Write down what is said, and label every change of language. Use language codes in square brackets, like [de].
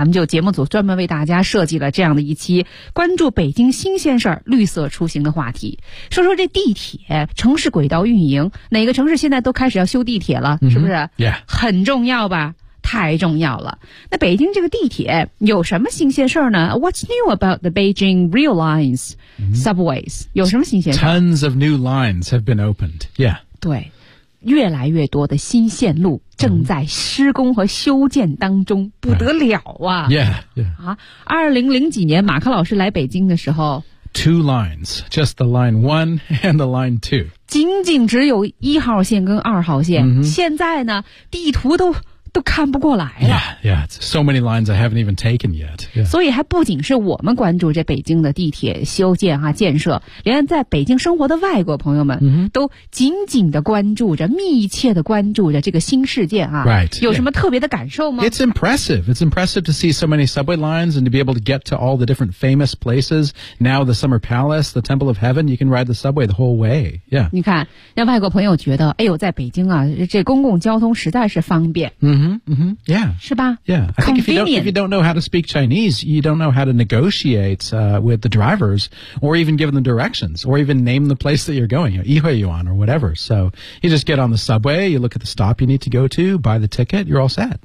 [zh] 咱们就节目组专门为大家设计了这样的一期关注北京新鲜事儿、绿色出行的话题。说说这地铁、城市轨道运营，哪个城市现在都开始要修地铁了，是不是？ Yeah. 很重要吧？太重要了。那北京这个地铁有什么新鲜事儿呢？ [en] What's new about the Beijing rail lines, subways? [zh] 有什么新鲜事？ [en] Tons of new lines have been opened. Yeah. [zh] 对，越来越多的新线路正在施工和修建当中，不得了啊。 Yeah, yeah. 2000几年马克老师来北京的时候， [en] Two lines, just the line one and the line two. [zh] 仅仅只有一号线跟二号线。现在呢，地图都看不过来了。 [en] Yeah, yeah, so many lines I haven't even taken yet. Yeah. [zh] 所以还不仅是我们关注这北京的地铁修建啊建设，连在北京生活的外国朋友们都紧紧的关注着，密切的关注着这个新事件啊。 [en] Right. [zh] 有什么特别的感受吗？ [en] It's impressive. It's impressive to see so many subway lines and to be able to get to all the different famous places. Now the Summer Palace, the Temple of Heaven, you can ride the subway the whole way. Yeah. [zh] 你看，让外国朋友觉得，哎呦，在北京啊，这公共交通实在是方便。 [en] Yeah. I think if you don't know how to speak Chinese, you don't know how to negotiate, with the drivers or even give them directions or even name the place that you're going, Yihuayuan or whatever. So you just get on the subway, you look at the stop you need to go to, buy the ticket, you're all set.